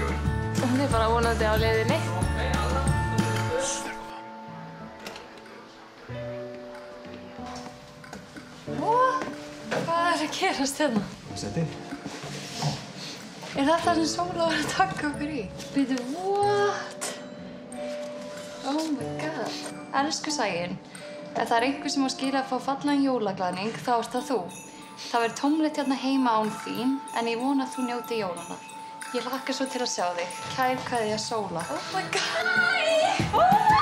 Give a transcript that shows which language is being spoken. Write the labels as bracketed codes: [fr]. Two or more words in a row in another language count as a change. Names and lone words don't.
[is] Hún bara vonandi á leiðinni. Hvað að gerast hérna? Sett inn. Þetta það sem Sóla var að taka okkur í? Býtu, [en] what? Oh my god. [is] Elsku Sæunn, ef það einhver sem á skilja að fá fallegan jólaglaðning, þá ert það þú. Það verður tómlegt hérna heima án þín, en ég vona að þú njóti jólanna. Ég hlakka svo til að sjá þig. Kær kveðja Sóla. [en] Oh my god!